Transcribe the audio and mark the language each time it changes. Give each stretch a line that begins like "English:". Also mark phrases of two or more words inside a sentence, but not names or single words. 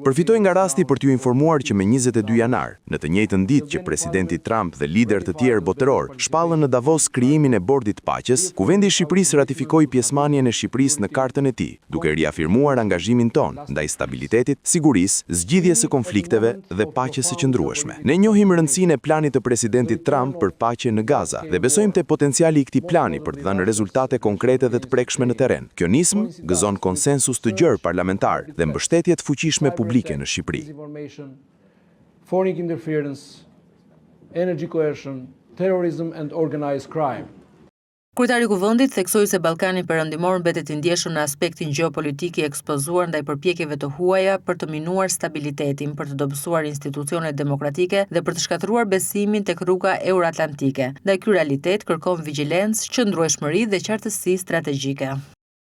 Albanian: Përfitoj nga rasti për t'ju informuar që me 22 janar, në të njëjtën ditë që presidenti Trump dhe lider të tjerë botëror shpallën në Davos krijimin e Bordit të Paqes, Kuvendi i Shqipërisë ratifikoi pjesëmarrjen e Shqipërisë në kartën e tij, duke riafirmuar angazhimin ton ndaj stabilitetit, sigurisë, zgjidhjes së konflikteve dhe paqes së qëndrueshme. Ne njohim rëndësinë e planit të presidentit Trump për paqe në Gaza dhe besojmë te potenciali i këtij plani për të dhënë rezultate konkrete dhe të prekshme në terren. Kjo nismë gëzon konsensus të gjerë parlamentar dhe mbështetje të fuqishme publike në Shqipëri.
English: Foreign interference, energy coercion, terrorism and organized crime.
Albanian: Kryetari i Kuvendit theksoi se Ballkani Perëndimor mbetet i ndjeshëm në aspektin gjeopolitik i ekspozuar ndaj përpjekjeve të huaja për të minuar stabilitetin, për të dobësuar institucionet demokratike dhe për të shkatëruar besimin tek rruga euroatlantike. Ndaj ky realitet kërkon vigjilencë, qëndrueshmëri dhe qartësi strategjike.